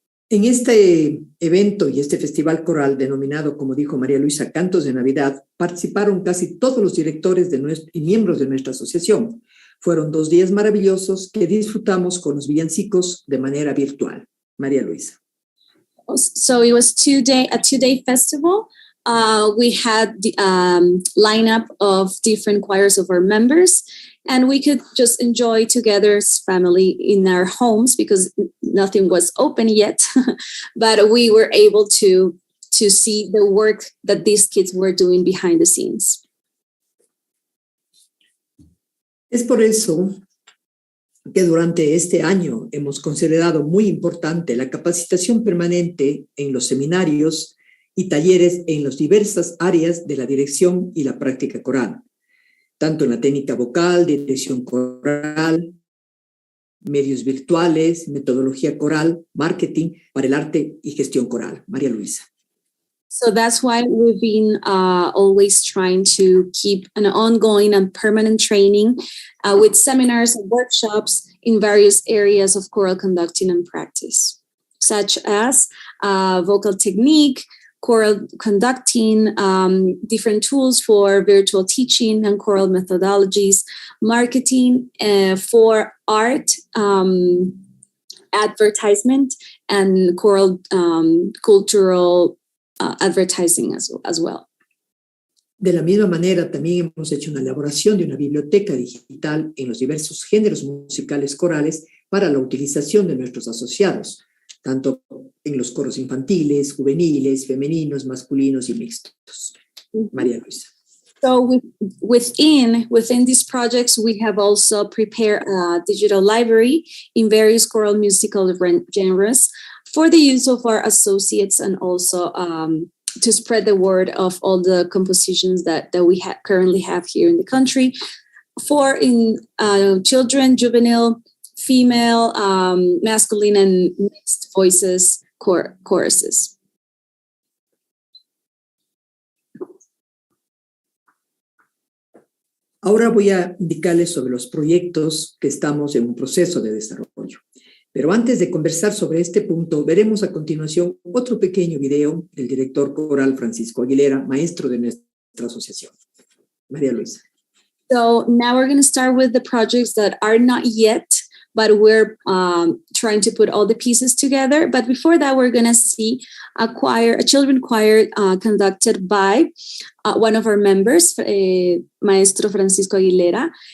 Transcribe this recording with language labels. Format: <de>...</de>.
<es>En este evento y este festival coral denominado, como dijo María Luisa, Cantos de Navidad, participaron casi todos los directores y miembros de nuestra asociación. Fueron 2 días maravillosos que disfrutamos con los villancicos de manera virtual. María Luisa.</es> <en>So it was a 2-day festival. We had the lineup of different choirs of our members, and we could just enjoy together as family in our homes because nothing was open yet. But we were able to see the work that these kids were doing behind the scenes.</en> <es>Es por eso que durante este año hemos considerado muy importante la capacitación permanente en los seminarios y talleres en las diversas áreas de la dirección y la práctica coral, tanto en la técnica vocal, dirección coral, medios virtuales, metodología coral, marketing para el arte y gestión coral. María Luisa.</es> <en>So that's why we've been always trying to keep an ongoing and permanent training with seminars and workshops in various areas of choral conducting and practice, such as vocal technique, choral conducting, different tools for virtual teaching and choral methodologies, marketing for art, advertisement, and choral cultural advertising as well.</en> <es>De la misma manera, también hemos hecho una elaboración de una biblioteca digital en los diversos géneros musicales corales para la utilización de nuestros asociados, tanto en los coros infantiles, juveniles, femeninos, masculinos y mixtos. María Luisa.</es> <en>So within these projects, we have also prepared a digital library in various choral musical genres for the use of our associates, and also to spread the word of all the compositions that we currently have here in the country for children, juvenile, female, masculine, and mixed voices choruses.</en> <es>Ahora voy a indicarles sobre los proyectos que estamos en un proceso de desarrollo. Pero antes de conversar sobre este punto, veremos a continuación otro pequeño video del director coral Francisco Aguilera, maestro de nuestra asociación. María Luisa.</es> <en>So now we're going to start with the projects that are not yet, but we're trying to put all the pieces together. But before that, we're going to see a children choir conducted by one of our members, Maestro Francisco Aguilera.</en>